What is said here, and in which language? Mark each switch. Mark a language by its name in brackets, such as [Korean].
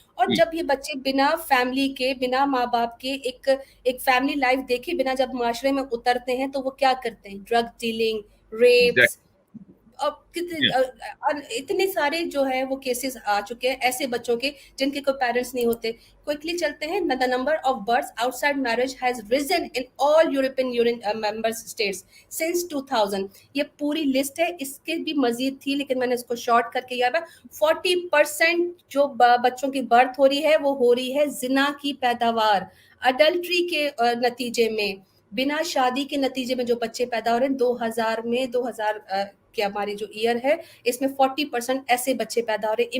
[Urdu] اور جب یہ بچے بنا فیملی کے، بنا ماں باپ کے ایک فیملی لائف دیکھے بنا جب معاشرے میں اترتے ہیں تو وہ کیا کرتے ہیں؟ ڈرگ ڈیلنگ، ریپس، اور اتنے سارے جو ہے وہ کیسز آ چکے ہیں ایسے بچوں کے جن کے کوئی پیرنٹس نہیں ہوتے. کوئکلی چلتے ہیں. [English] the number of births outside marriage has risen in all European Union member states since 2000. [Urdu] یہ پوری لسٹ ہے، اس کے بھی مزید تھی لیکن میں نے اس کو شارٹ کر کے یاد ہے. 40% جو بچوں کی برتھ ہو رہی ہے وہ ہو رہی ہے زنا کی پیداوار، اڈلٹری کے نتیجے میں، بنا شادی کے نتیجے میں جو بچے پیدا ہو رہے ہیں. 2000 کہ ہماری جو ایئر ہے اس میں 40% ایسے بچے پیدا ہو رہے ہیں.